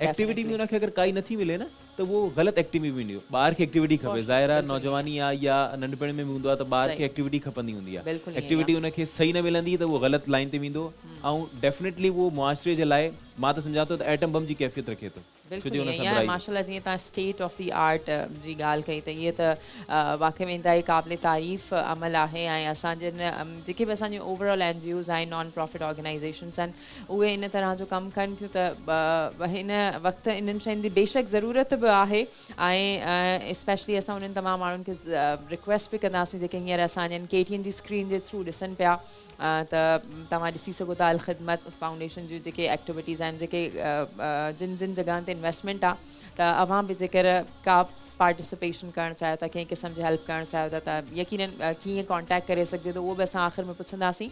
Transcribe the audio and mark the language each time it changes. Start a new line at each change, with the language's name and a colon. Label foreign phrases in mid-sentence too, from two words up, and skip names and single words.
Sindhi: एक्टिविटी बि उनखे अगरि काई नथी मिले न त उहो ग़लति एक्टिविटी वेंदी। ॿार खे एक्टिविटी खपे, ज़ाहिर आहे नौजवानी आहे या नंढपण में हूंदो आहे त ॿार खे एक्टिविटी खपंदी हूंदी आहे। एक्टिविटी उनखे सही न मिलंदी त उहो ग़लति लाइन ते वेंदो ऐं डेफिनेटली उहो मुआशरे जे लाइ मां त सम्झा थो त
English: atom bomb
Sindhi: जी कैफ़ियत रखे थो। माशाल्लाह जीअं तव्हां
English: state of the art
Sindhi: जी ॻाल्हि कई त इहे त वाक़ई में इंतहाई क़ाबिल तारीफ़ अमल आहे। ऐं असांजे जेके बि असांजी ओवरऑल NGOs आहिनि,
English: non profit organizations
Sindhi: आहिनि, उहे इन तरह जो कमु कनि थियूं। त हिन वक़्तु इन्हनि शयुनि जी बेशक ज़रूरत बि आहे ऐं स्पेशली असां उन्हनि तमामु माण्हुनि खे रिक्वेस्ट बि कंदासीं जेके हींअर असांजनि KTN जी स्क्रीन जे थ्रू ॾिसनि पिया त तव्हां ॾिसी सघो था अलख़िदमत फाउंडेशन जूं जेके एक्टिविटीज़ आहिनि, जेके जिन जिन जॻहनि ते इन्वेस्टमेंट आहे त अवां बि जेकर का पार्टिसिपेशन करणु चाहियो था, कंहिं क़िस्म जी हेल्प करणु चाहियो था त यकीनन कीअं कॉन्टेक्ट करे सघिजे थो उहो बि असां आख़िर में पुछंदासीं।